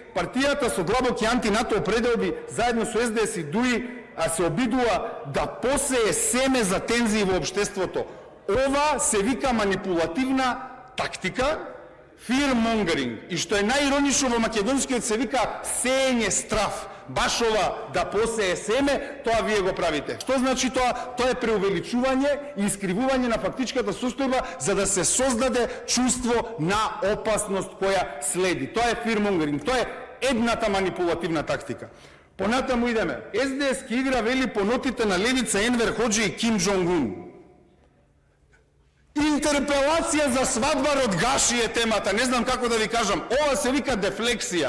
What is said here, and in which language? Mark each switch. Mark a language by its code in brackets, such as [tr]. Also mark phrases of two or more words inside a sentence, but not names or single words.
[mk] партијата со длабоки анти-НАТО определби заедно со СДС и ДУИ се обидува да посее семе за тензии во општеството. Ова се вика манипулативна тактика, fear-mongering. И што е најиронично во македонскиот се вика сеење страв. Баш ова да посее семе, тоа вие го правите. Што значи тоа? Тоа е преувеличување и искривување на фактичката состојба за да се создаде чувство на опасност која следи. Тоа е fear-mongering. Тоа е едната манипулативна тактика. Понатаму идеме. СДС ки игра вели по нотите на левица Енвер Хоџи и Ким Џонг-ун. Интерпелација за свадбар од Гаши е темата. Не знам како да ви кажам. Ова се вика дефлексија.